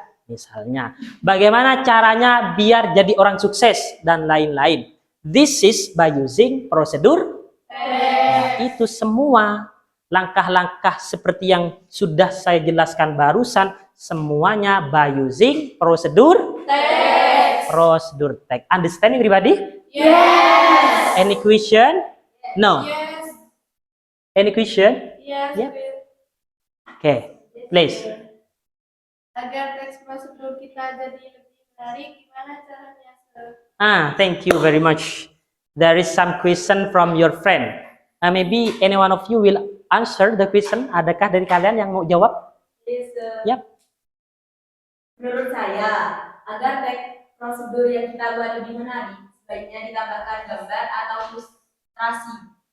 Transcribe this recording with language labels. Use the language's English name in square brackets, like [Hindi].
[Indonesian] Misalnya, bagaimana caranya biar jadi orang sukses, dan lain-lain. [English] This is by using prosedur. [Indonesian] Nah, itu semua langkah-langkah seperti yang sudah saya jelaskan barusan, semuanya by using prosedur prosedur text. [English] Understand everybody? Yes. Any question? No. Yes. Any question? Yes. Yep. Okay, please. [Indonesian] Agar teks prosedur kita jadi lebih menarik, gimana caranya, Sir? [English] Thank you very much. There is some question from your friend. Maybe any one of you will answer the question. [Indonesian] Adakah dari kalian yang mau jawab? [English] Yes, Sir. Yep. [Indonesian] Menurut saya, agar teks prosedur yang kita buat lebih menarik, sebaiknya ditambahkan gambar atau ilustrasi.